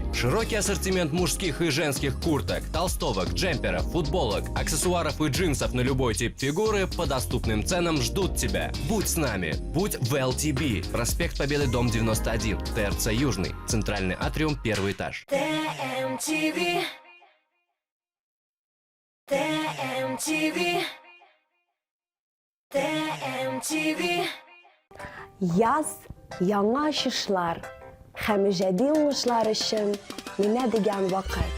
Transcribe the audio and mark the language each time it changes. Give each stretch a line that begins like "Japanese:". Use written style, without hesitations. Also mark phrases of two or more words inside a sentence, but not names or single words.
Russian: Широкий ассортимент мужских и женских курток, толстовок, джемперов, футболок, аксессуаров и джинсов на любой тип фигуры по доступным ценам ждут тебя. Будь с нами, будь в LTB. Проспект Победы, дом 91, ТРЦ Южный, центральный атриум, первый этаж. TMTV. TMTV. TMTV.
Tatar: Яз яңа ачышлар һәм иҗади уңышлар өчен менә дигән вакыт.